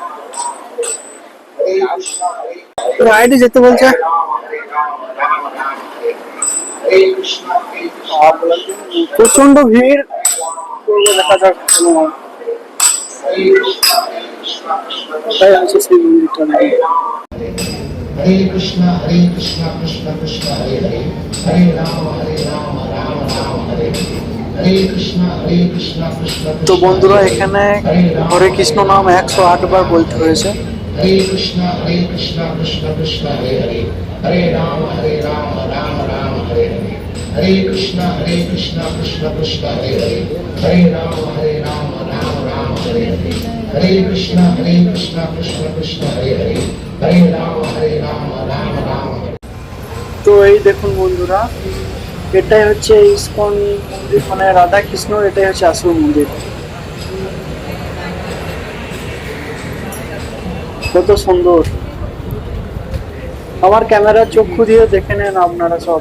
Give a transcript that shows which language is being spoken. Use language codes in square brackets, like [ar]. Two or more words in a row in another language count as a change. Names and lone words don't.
[bn] রাইডে যেতে বলছে। প্রচন্ড ভিড়, দেখা যাক। সেই মন্দিরটা নেই। [sa] हरे कृष्णा कृष्ण कृष्ण हरे हरे हरे राम राम राम हरे हरे हरे कृष्णा कृष्ण कृष्ण। [bn] তো বন্ধুরা এখানে হরে কৃষ্ণ নাম 108 বার বলতে হয়েছে। [sa] हरे कृष्णा कृष्ण कृष्ण हरे हरे हरे राम राम राम हरे हरे हरे कृष्णा कृष्ण कृष्ण हरे हरे हरे राम राम राम हरे हरे हरे कृष्णा कृष्ण कृष्ण हरे हरे हरे राम राम राम। [bn] তো এই দেখুন বন্ধুরা, এটাই হচ্ছে ইসকন মন্দির, মানে রাধা কৃষ্ণ, এটাই হচ্ছে আসল মন্দির। কত সুন্দর। আমার ক্যামেরার চক্ষু দিয়ে দেখে নেন আপনারা সব।